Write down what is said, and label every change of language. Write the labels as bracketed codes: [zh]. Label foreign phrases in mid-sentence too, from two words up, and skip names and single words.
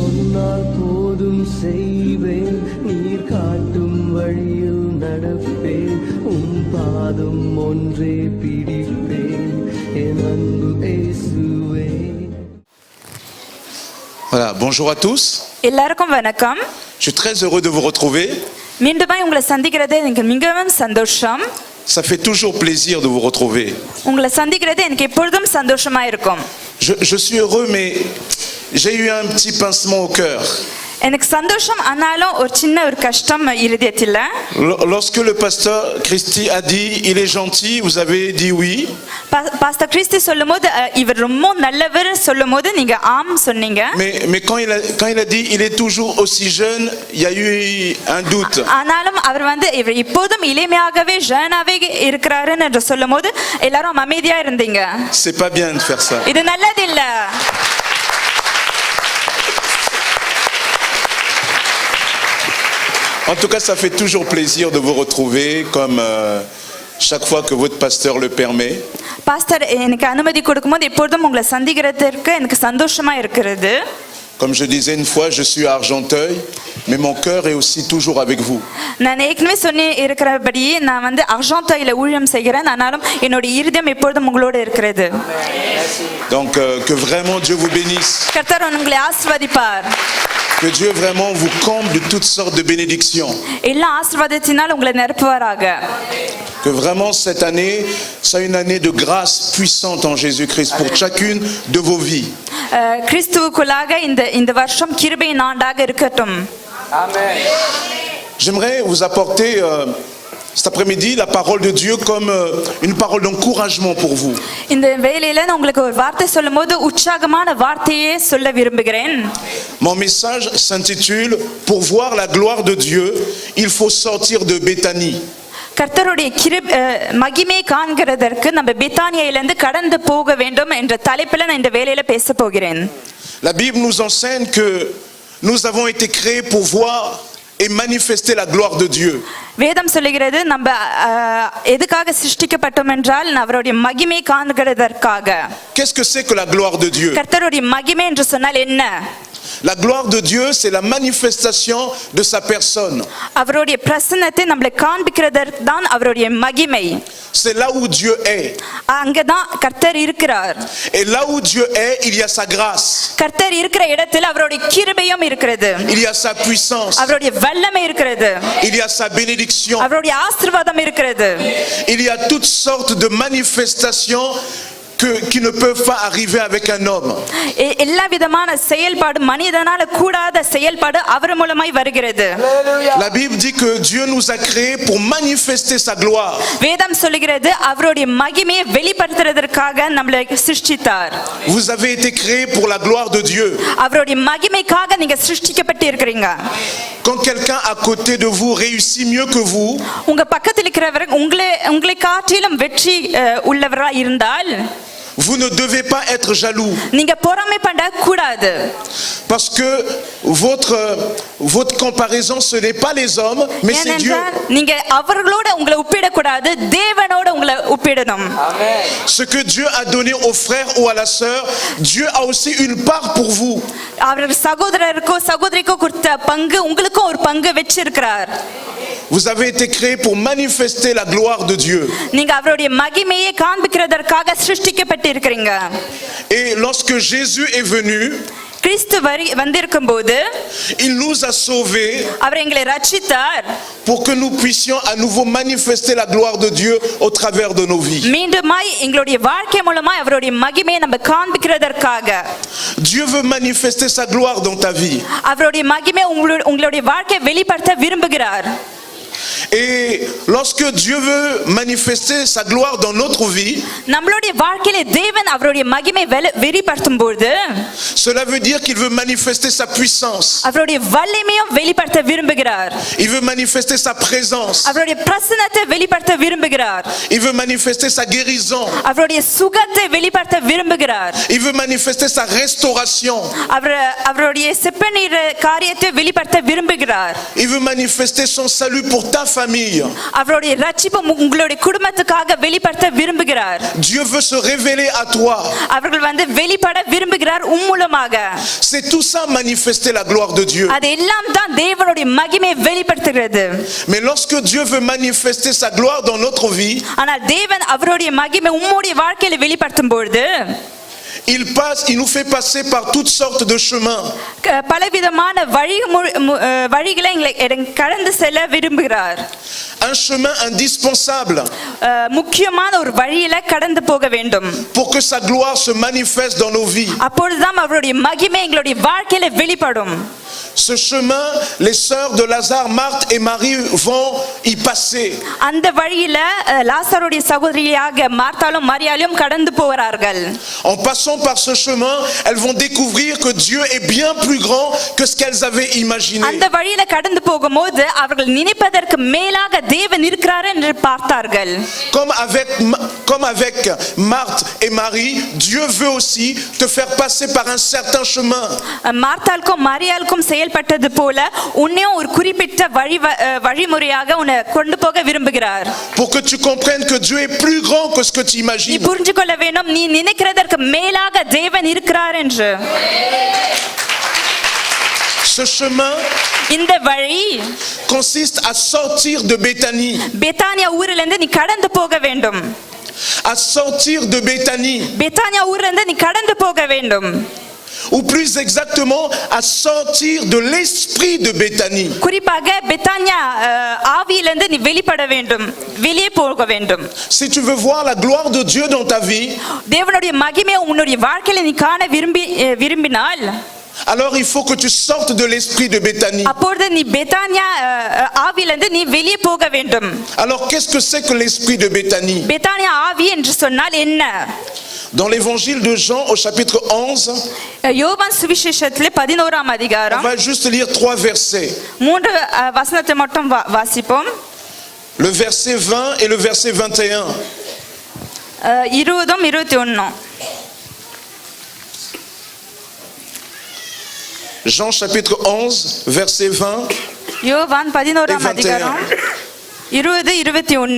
[ta] சொன்னால் போதும் செய்வேன், நீர் காட்டும் வழியில் நடப்பேன், பாதம் ஒன்றே பிடிப்பேன், என் அன்பு இயேசுவே. [fr] Voilà, bonjour à tous. [ta] எல்லாருக்கும் வணக்கம். [fr] Je suis très heureux de vous retrouver. [ta] மீண்டுமாய் உங்களை சந்திக்கிறது எனக்கு மிகவும் சந்தோஷம். [fr] Ça fait toujours plaisir de vous retrouver. [ta] உங்களை சந்திக்கிறது எனக்கு எப்பொழுதும் சந்தோஷமா இருக்கும். [fr] Je suis heureux, mais j'ai eu un petit pincement au cœur. [ta] எனக்கு சந்தோஷம் ஆனாலும் ஒரு சின்ன ஒரு கஷ்டம் இருதயத்தில். [fr] Lorsque le pasteur Christy a dit il est gentil, vous avez dit oui. [ta] பாஸ்டர் கிறிஸ்டி சொல்லும்போது இவர் ரொம்ப நல்லவர் சொல்லும்போது நீங்க ஆம் சொன்னீங்க. [fr] Mais quand il a dit il est toujours aussi jeune, il y a eu un doute. [ta] ஆனாலும் அவர் இவர் இப்போதும் இளமையாகவே ஜனாவே இருக்கிறாருன்னு என்று சொல்லும்போது எல்லாரும் அமைதியா இருந்தீங்க. [fr] C'est pas bien de faire ça. [ta] இது நல்லது இல்ல. [fr] En tout cas, ça fait toujours plaisir de vous retrouver, comme chaque fois que votre pasteur le permet. [ta] பாஸ்டர் எனக்கு அனுமதி கொடுக்கும்போது எப்பொழுதும் உங்களை சந்திக்கிறதுக்கு எனக்கு சந்தோஷமா இருக்கிறது. [fr] Comme je disais une fois, je suis à Argenteuil, mais mon cœur est aussi toujours avec vous. [ta] நான் ஏற்கனவே சொன்னி இருக்கிறபடி நான் அர்ஜென்டைல ஊழியம் செய்கிறேன், ஆனாலும் என்னோட இருதயம் எப்பொழுதும் உங்களோட இருக்கிறது. [fr] Donc que vraiment Dieu vous bénisse. [ta] கர்த்தர் உங்களை ஆசீர்வதிப்பார். [fr] Que Dieu vraiment vous comble de toutes sortes de bénédictions. [ta] எல்லா ஆசீர்வாதத்தினால் உங்களை நிரப்புவாராக. [fr] Que vraiment cette année soit une année de grâce puissante en Jésus-Christ pour chacune de vos vies. [ta] கிறிஸ்துவுக்குள்ளாக இந்த வருஷம் கிருபையின் ஆண்டாக இருக்கட்டும். [fr] Amen. J'aimerais vous apporter cet après-midi la parole de Dieu comme une parole d'encouragement pour vous. [ta] இந்த வேளையில நான் உங்களுக்கு ஒரு வார்த்தை சொல்லும்போது உற்சாகமான வார்த்தையை சொல்ல விரும்புகிறேன். [fr] Mon message s'intitule Pour voir la gloire de Dieu, il faut sortir de Béthanie. [ta] கர்த்தருடைய மகிமையை காண்கிறதற்கு நம்ம பெத்தானியிலிருந்து கடந்து போக வேண்டும் என்ற தலைப்பில் நான் இந்த வேளையில பேச போகிறேன். [fr] La Bible nous enseigne que nous avons été créés pour voir et manifester la gloire de Dieu. [ta] வேதம் சொல்லுகிறது நம்ம எதுக்காக சிருஷ்டிக்கப்பட்டோம் என்றால் அவருடைய மகிமையை காண்கிறதற்காக. [fr] Qu'est-ce que c'est que la gloire de Dieu? [ta] கர்த்தருடைய மகிமை என்று சொன்னால் என்ன? [fr] La gloire de Dieu, c'est la manifestation de sa personne. [ta] அவருடைய பிரசன்னத்தை நம்மளை காண்பிக்கிறதற்கு தான் அவருடைய மகிமை. [fr] C'est là où Dieu est. [ta] அங்கதான் கர்த்தர் இருக்கிறார். [fr] Et là où Dieu est, il y a sa grâce. [ta] கர்த்தர் இருக்கிற இடத்தில் அவருடைய கிருபையும் இருக்கிறது. [fr] Il y a sa puissance. [ta] அவருடைய வல்லமை இருக்கிறது. [fr] Il y a sa bénédiction. [ta] அவருடைய ஆசீர்வாதம் இருக்கிறது. [fr] Il y a toutes sortes de manifestations qui ne peuvent pas arriver avec un homme. [ta] எல்லா விதமான செயல்பாடு மனிதனால கூடாத செயல்பாடு அவர் மூலமாய் வருகிறது. [fr] La Bible dit que Dieu nous a créés pour manifester sa gloire. [ta] வேதம் சொல்லுகிறது அவருடைய மகிமையை வெளிப்படுத்துறதற்காக நம்மளை சிருஷ்டித்தார். [fr] Vous avez été créés pour la gloire de Dieu. [ta] அவருடைய மகிமைக்காக நீங்க சிருஷ்டிக்கப்பட்டு இருக்கீங்க. [fr] Quand quelqu'un à côté de vous réussit mieux que vous, [ta] உங்க பக்கத்தில் இருக்கிறவர் உங்களை காட்டிலும் வெற்றி உள்ளவரா இருந்தால் [fr] vous ne devez pas être jaloux. [ta] நீங்க பொறாமை பண்ண கூடாது. [fr] Parce que votre comparaison ce n'est pas les hommes mais c'est Dieu. [ta] நீங்க அவர்களோட உங்களை ஒப்பிட கூடாது, தேவனோட உங்களை ஒப்பிடணும். [fr] Amen. Ce que Dieu a donné aux frères ou à la sœur, Dieu a aussi une part pour vous. [ta] அவர் சகோதரருக்கோ சகோதரிக்கோ கொடுத்த பங்கு உங்களுக்கும் ஒரு பங்கு வெச்சிருக்கிறார். [fr] Vous avez été créés pour manifester la gloire de Dieu. [ta] நீங்க அவருடைய மகிமையை காண்பிக்கிறதற்காக சிருஷ்டிக்கப்பட்டிருக்கிறீங்க. [fr] Et lorsque Jésus est venu, [ta] கிறிஸ்து வந்திருக்கும்போது [fr] il nous a sauvés [ta] அவர் எங்களை ரட்சித்தார் [fr] pour que nous puissions à nouveau manifester la gloire de Dieu au travers de nos vies. [ta] மீண்டுமாய் எங்களுடைய வாழ்க்கை மூலமாய் அவருடைய மகிமையை நம்ம காண்பிக்கிறதற்காக. [fr] Dieu veut manifester sa gloire dans ta vie. [ta] அவருடைய மகிமை உங்களுடைய வாழ்க்கையை வெளிப்படுத்த விரும்புகிறார். [fr] Et lorsque Dieu veut manifester sa gloire dans notre vie, [ta] நம்மளுடைய வாழ்க்கையில தேவன் அவருடைய மகிமை வெளிப்படுத்தும்போது [fr] cela veut dire qu'il veut manifester sa puissance. [ta] அவருடைய வல்லமையை வெளிப்படுத்த விரும்புகிறார். [fr] Il veut manifester sa présence. [ta] அவருடைய பிரசன்னத்தை வெளிப்படுத்த விரும்புகிறார். [fr] Il veut manifester sa guérison. [ta] அவருடைய சுகத்தை வெளிப்படுத்த விரும்புகிறார். [fr] Il veut manifester sa restauration. [ta] அவருடைய செப்பநீர் காரியத்தை வெளிப்படுத்த விரும்புகிறார். [fr] Il veut manifester son salut pour ta famille. famille. [ta] அவருடைய ரட்சிப்பு உங்களுடைய குடும்பத்துக்காக வெளிப்படுத்த விரும்புகிறார். [fr] Dieu veut se révéler à toi. [ta] அவர்கள் வந்து வெளிப்பட விரும்புகிறார் மூலமாக. [fr] C'est tout ça manifester la gloire de Dieu. [ta] அதெல்லாம் தான் தேவனுடைய மகிமையை வெளிப்படுத்துகிறது. [fr] Mais lorsque Dieu veut manifester sa gloire dans notre vie, [ta] ஆனால் தேவன் அவருடைய மகிமை உம்முடைய வாழ்க்கையில வெளிப்படுத்தும் பொழுது [fr] il nous fait passer par toutes sortes de chemins. [ta] பலவிதமான வழிகளை கடந்து செல்ல விரும்புகிறார். [fr] Un chemin indispensable [ta] முக்கியமான ஒரு வழியில கடந்து போக வேண்டும். [fr] pour que sa gloire se manifeste dans nos vies. [ta] அப்பொழுதுதான் அவருடைய மகிமை எங்களுடைய வாழ்க்கையில வெளிப்படும். [fr] Ce chemin, les sœurs de Lazare, Marthe et Marie vont y passer. [ta] அந்த வழியில லாசருடைய சகோதரியாக மார்த்தாலும் மரியாளும் கடந்து போகிறார்கள். [fr] En passant par ce chemin, elles vont découvrir que Dieu est bien plus grand que ce qu'elles avaient imaginé. [ta] அந்த வழியில கடந்து போகும்போது அவர்கள் நினைப்பதற்கு மேலாக தேவன் இருக்கிறார் என்று பார்த்தார்கள். [fr] Comme avec Marthe et Marie, Dieu veut aussi te faire passer par un certain chemin. [ta] மார்த்தாளுக்கும் மரியாளுக்கும் செயல்பட்டது போல உன்னையும் ஒரு குறிப்பிட்ட வழிமுறையாக உன்னை கொண்டு போக விரும்புகிறார். [fr] Pour que tu comprennes que Dieu est plus grand que ce que tu [ta] நீ [fr] imagines. [ta] புரிந்து கொள்ள வேண்டும் நீ நினைக்கிறதற்கு மேலாக தேவன் இருக்கிறார் என்று. [fr] Ce chemin [ta] இந்த வழி [fr] consiste à sortir de Béthanie. [ta] பெத்தானியா ஊரிலிருந்து நீ கடந்து போக வேண்டும். [fr] À sortir de Béthanie. [ta] பெத்தானியா ஊரிலிருந்து நீ கடந்து போக வேண்டும். [fr] Ou plus exactement, à sortir de l'esprit de Béthanie. [ta] குறிப்பாக பெத்தானியா ஆவியிலிருந்து நீ வெளிப்பட வேண்டும், வெளியே போக வேண்டும். [fr] Si tu veux voir la gloire de Dieu dans ta vie, [ta] தேவனுடைய மகிமையை உன்னுடைய வாழ்க்கையில நீ காண விரும்பினால் [fr] alors il faut que tu sortes de l'esprit de Béthanie. [ta] அப்பொழுது நீ பெத்தானியா ஆவியிலிருந்து நீ வெளியே போக வேண்டும். [fr] Alors qu'est-ce que c'est que l'esprit de Béthanie? [ta] பெத்தானியா ஆவி என்று சொன்னால் என்ன? [fr] Dans l'évangile de Jean au chapitre 11, [ta] யோவான் சுவிசேஷத்திலே 11ஆம் [fr] on [ta] அதிகாரம் [fr] va juste lire 3 versets. [ta] 3 வசனத்தை மட்டும் வாசிப்போம். [fr] Le verset 20 et le verset 21. [ta] 20 21. [fr] Jean chapitre 11, verset 20. [ta] யோவான் 11ஆம் அதிகாரம் 20 21.